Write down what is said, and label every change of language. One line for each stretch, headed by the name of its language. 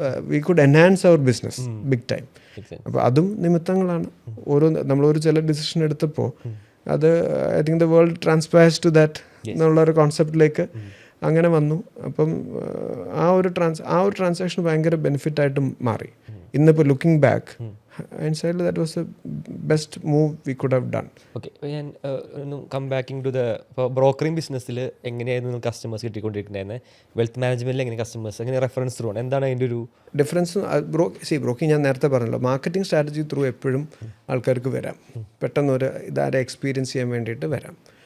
English: We could enhance our business big time.
Malayalam: അപ്പോൾ അതും നിമിത്തങ്ങളാണ്. നമ്മളൊരു ചില ഡിസിഷൻ എടുത്തപ്പോൾ അത്
English: I think the world transpires to that
Malayalam: എന്നുള്ളൊരു കോൺസെപ്റ്റിലേക്ക് അങ്ങനെ വന്നു. അപ്പം ആ ഒരു ട്രാൻസാക്ഷൻ ഭയങ്കര ബെനിഫിറ്റായിട്ട് മാറി.
English: ഇന്നിപ്പോൾ looking back hindsight that was the best move we could have done.
Malayalam: Okay, ഞാൻ ഒന്ന്
English: come backing to the brokering
Malayalam: ബിസിനസ്സിൽ എങ്ങനെയായിരുന്നു കസ്റ്റമേഴ്സ് കിട്ടിക്കൊണ്ടിരിക്കുന്നത്? വെൽത്ത് മാനേജ്മെൻറ്റിൽ എങ്ങനെ കസ്റ്റമേഴ്സ് എങ്ങനെ റെഫറൻസ് ത്രൂ ആണ്? എന്താണ് അതിൻ്റെ ഒരു
English: Difference?
Malayalam: ബ്രോക്കിംഗ് ഞാൻ നേരത്തെ പറഞ്ഞല്ലോ, മാർക്കറ്റിംഗ് സ്ട്രാറ്റജി ത്രൂ എപ്പോഴും ആൾക്കാർക്ക് വരാം, പെട്ടെന്ന് ഇതാരെ എക്സ്പീരിയൻസ് ചെയ്യാൻ വേണ്ടിയിട്ട് വരാം.